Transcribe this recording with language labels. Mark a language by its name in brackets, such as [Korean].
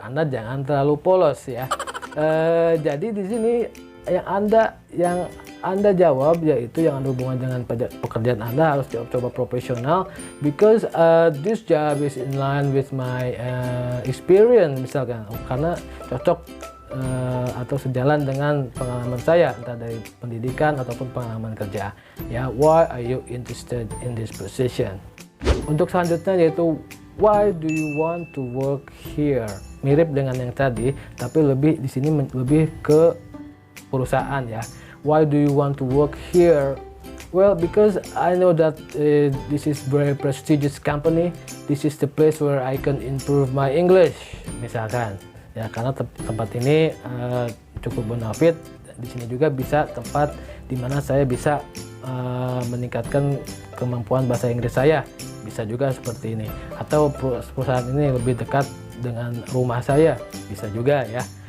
[Indonesian] Anda jangan terlalu polos ya. Jadi di sini yang Anda jawab yaitu yang ada hubungan dengan pekerjaan Anda, harus coba profesional [English] because this job is in line with my experience [Indonesian] misalkan, karena cocok atau sejalan dengan pengalaman saya, entah dari pendidikan ataupun pengalaman kerja. [English] Ya, why are you interested in this position? [Indonesian] Untuk selanjutnya yaitu [English] why do you want to work here? [Indonesian] Mirip dengan yang tadi, tapi lebih di sini lebih ke perusahaan ya. [English] Why do you want to work here? Well, because I know that this is very prestigious company. This is the place where I can improve my English, [Indonesian] misalkan. Ya, karena tempat ini cukup bonafit. Di sini juga bisa tempat di mana saya bisa meningkatkan kemampuan bahasa Inggris saya. Bisa juga seperti ini. Atau perusahaan ini lebih dekat dengan rumah saya. Bisa juga ya.